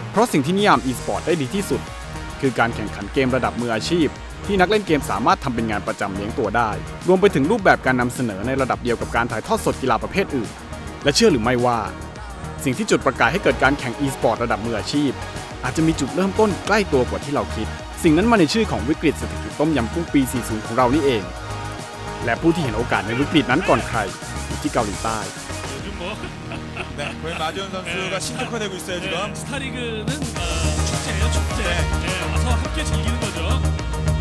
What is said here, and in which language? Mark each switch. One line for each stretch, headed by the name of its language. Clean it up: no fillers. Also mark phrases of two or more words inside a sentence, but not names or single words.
Thai: เพราะสิ่งที่นิยาม e-sport ได้ดีที่สุด คือการแข่งขันเกมระดับมืออาชีพ ที่นักเล่นเกมสามารถทำเป็นงานประจำเลี้ยงตัวได้ รวมไปถึงรูปแบบการนำเสนอในระดับเดียวกับการถ่ายทอดสดกีฬาประเภทอื่น และเชื่อหรือไม่ว่า สิ่งที่จุดประกายให้เกิดการแข่ง e-sport ระดับมืออาชีพ อาจจะมีจุดเริ่มต้นใกล้ตัวกว่าที่เราคิด สิ่งนั้นมาในชื่อของวิกฤตเศรษฐกิจต้มยำกุ้งปี 40 ของเรานี่เองและผู้ที่เห็นโอกาสในวิกฤตนั้นก่อนใครอยู่ที่เกาหลีใต้
Korean: 네, 고인 마지원 선수가 신격화되고 있어요 지금. 스타리그는 축제예요, 축제. 와서 함께 즐기는 거죠.